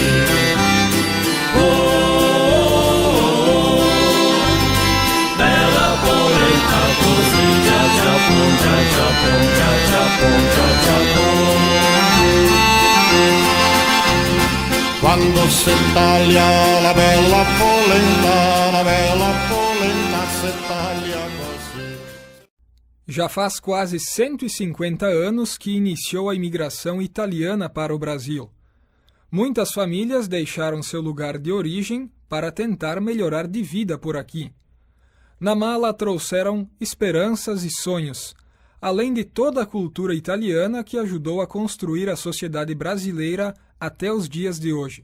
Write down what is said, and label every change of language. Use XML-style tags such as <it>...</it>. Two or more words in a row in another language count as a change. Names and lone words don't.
<it>Bella polenta così, già già pon, già già pon, già già pon, già già pon. Quando si taglia la bella polenta si taglia così.</it> <pt>Já faz quase 150 anos que iniciou a imigração italiana para o Brasil. Muitas famílias deixaram seu lugar de origem para tentar melhorar de vida por aqui. Na mala trouxeram esperanças e sonhos, além de toda a cultura italiana que ajudou a construir a sociedade brasileira até os dias de hoje.</pt>